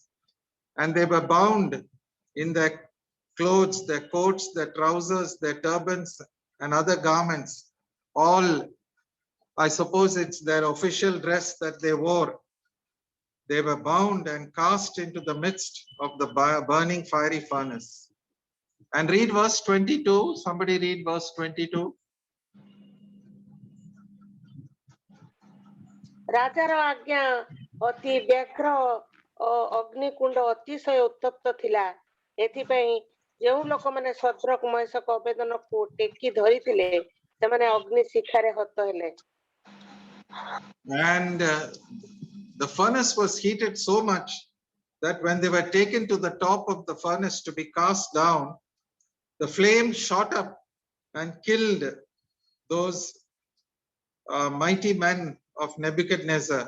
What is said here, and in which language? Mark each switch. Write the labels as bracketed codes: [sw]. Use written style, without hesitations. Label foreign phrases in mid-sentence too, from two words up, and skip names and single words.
[en] And they were bound in their clothes, their coats, their trousers, their turbans, and other garments. All, I suppose it's their official dress that they wore. they were bound and cast into the midst of the burning fiery furnace. And read verse 22. Somebody read verse 22. [or] ରାଜାର ଆଜ୍ଞା ଅତି ବ୍ୟଗ୍ର ଅଗ୍ନିକୁଣ୍ଡ ଅତିଶୟ ଉତ୍ତପ୍ତ ଥିଲା। ଏଥିପାଇଁ ଯେଉଁ ଲୋକମାନେ ଶଦ୍ରକ ମେଷକ ଅବେଦନକୁ ଟେକି ଧରିଥିଲେ ସେମାନେ ଅଗ୍ନି ଶିଖାରେ ହତ ହେଲେ। [en] And the furnace was heated so much that when they were taken to the top of the furnace to be cast down, the flame shot up and killed those mighty men of Nebuchadnezzar.